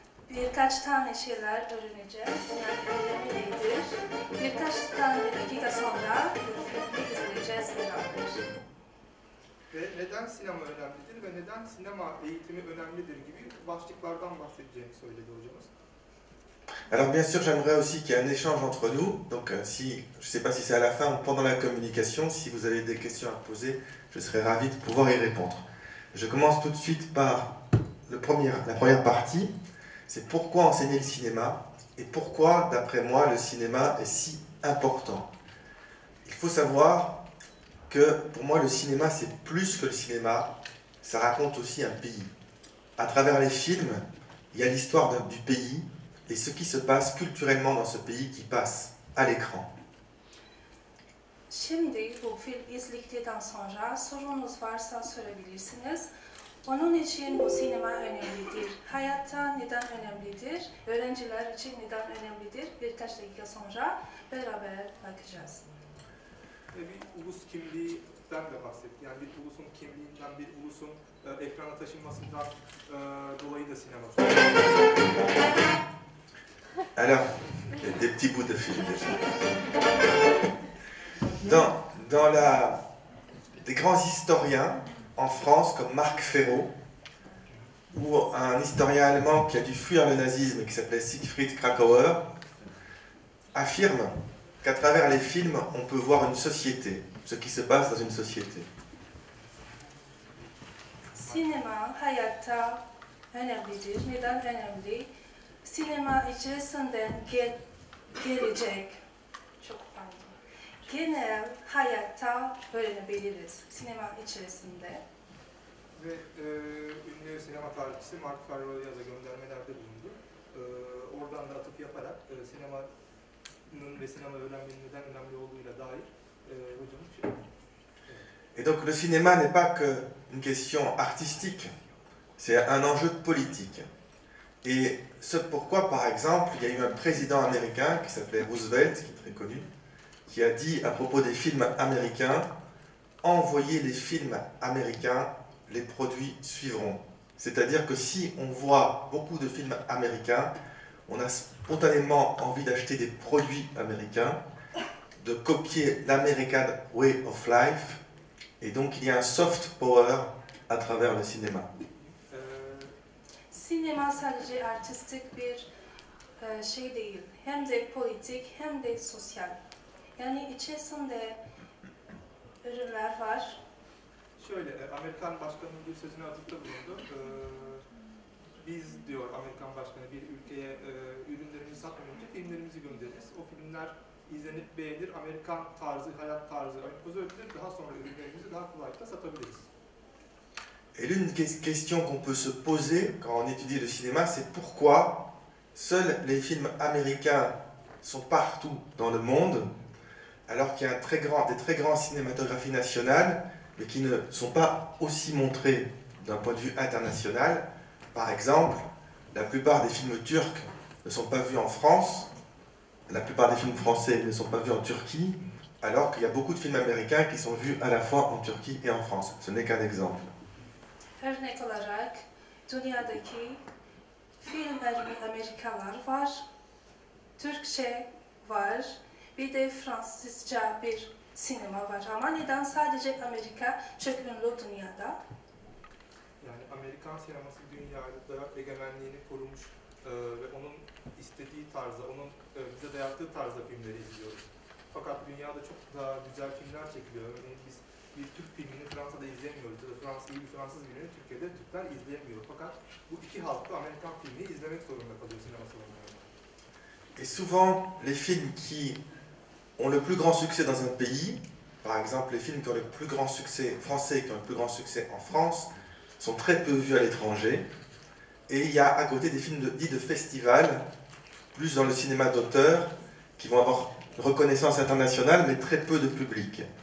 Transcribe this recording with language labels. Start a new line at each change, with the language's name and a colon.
Turkish: Birkaç tane şeyler öğreneceğiz. Yani önemi nedir? Birkaç tane dakika sonra filmi izleyeceğiz beraber. Ve neden sinema önemlidir ve neden sinema eğitimi önemlidir gibi başlıklardan bahsedeceğini söyledi hocamız.
French: Alors bien sûr, j'aimerais aussi qu'il y ait un échange entre nous. Donc si, je ne sais pas si c'est à la fin ou pendant la communication, si vous avez des questions à poser, je serai ravi de pouvoir y répondre. Je commence tout de suite par la première partie. C'est pourquoi enseigner le cinéma et pourquoi, d'après moi, le cinéma est si important. Il faut savoir que pour moi, le cinéma, c'est plus que le cinéma, ça raconte aussi un pays. À travers les films, il y a l'histoire du pays et ce qui se passe culturellement dans ce pays qui passe à l'écran.
Turkish: Şimdi bu film izledikten sonra sorunuz varsa sorabilirsiniz. Onun için bu sinema önemlidir. Hayatta neden önemlidir? Öğrenciler için neden önemlidir? Birkaç dakika sonra beraber bakacağız. Ve bir ulus kimliğinden de bahsetti. Yani bir ulusun kimliğinden, bir ulusun ekrana taşınmasından dolayı da sinema.
French: Alors, des petits bouts de film déjà. Dans des grands historiens en France comme Marc Ferraud ou un historien allemand qui a dû fuir le nazisme qui s'appelait Siegfried Kracauer affirme qu'à travers les films on peut voir une société, ce qui se passe dans une société.
Turkish: Sinema hayatta önemlidir. Neden önemli? Sinema içerisinden gelecek, genel hayatta öğrenebiliriz sinema içerisinde. Ve ünlü sinema tarihçisi Marc Ferraud'a da göndermelerde bulundu. Oradan da atıf yaparak sinemanın ve sinema öğrenmenin neden önemli olduğuyla dair hocamız şey.
French: Et donc le cinéma n'est pas qu'une question artistique, c'est un enjeu politique. Et ce pourquoi, par exemple, il y a eu un président américain qui s'appelait Roosevelt, qui est très connu, qui a dit à propos des films américains, envoyez les films américains, les produits suivront. C'est-à-dire que si on voit beaucoup de films américains, on a spontanément envie d'acheter des produits américains, de copier l'American Way of Life, et donc il y a un soft power à travers le cinéma.
Turkish: Sinema sadece artistik bir şey değil, hem de politik hem de sosyal. Yani içerisinde ürünler var, Şöyle, Amerikan başkanının bir sözüne atıfta bulundu. Biz diyor Amerikan başkanı bir ülkeye ürünlerimizi satmadan önce filmlerimizi göndeririz. O filmler izlenip beğenir, Amerikan tarzı, hayat tarzı empoze edilir. Daha sonra ürünlerimizi daha kolaylıkla satabiliriz.
French: Et l'une des questions qu'on peut se poser quand on étudie le cinéma, c'est pourquoi seuls les films américains sont partout dans le monde, alors qu'il y a des très grandes cinématographies nationales, mais qui ne sont pas aussi montrées d'un point de vue international. Par exemple, la plupart des films turcs ne sont pas vus en France, la plupart des films français ne sont pas vus en Turquie, alors qu'il y a beaucoup de films américains qui sont vus à la fois en Turquie et en France. Ce n'est qu'un exemple.
Turkish: Örnek olarak dünyadaki film Amerikalar var, Türkçe var, bir de Fransızca bir sinema var. Ama neden sadece Amerika çok ünlü dünyada? Yani Amerikan sineması dünyada egemenliğini korumuş ve onun istediği tarzda, onun bize dayattığı tarzda filmleri izliyoruz. Fakat dünyada çok daha güzel filmler çekiliyor. Örneğin biz bir Türk filmini Fransa'da izleyemiyoruz ya da iyi bir Fransız filmini Türkiye'de Türkler izleyemiyor. Fakat bu iki halk da Amerikan filmini izlemek zorunda kalıyor sinema salonlarında.
French: Et souvent, les films qui ont le plus grand succès dans un pays, par exemple les films qui ont le plus grand succès français, qui ont le plus grand succès en France, sont très peu vus à l'étranger. Et il y a à côté des films dits de festival, plus dans le cinéma d'auteur, qui vont avoir une reconnaissance internationale, mais très peu de public.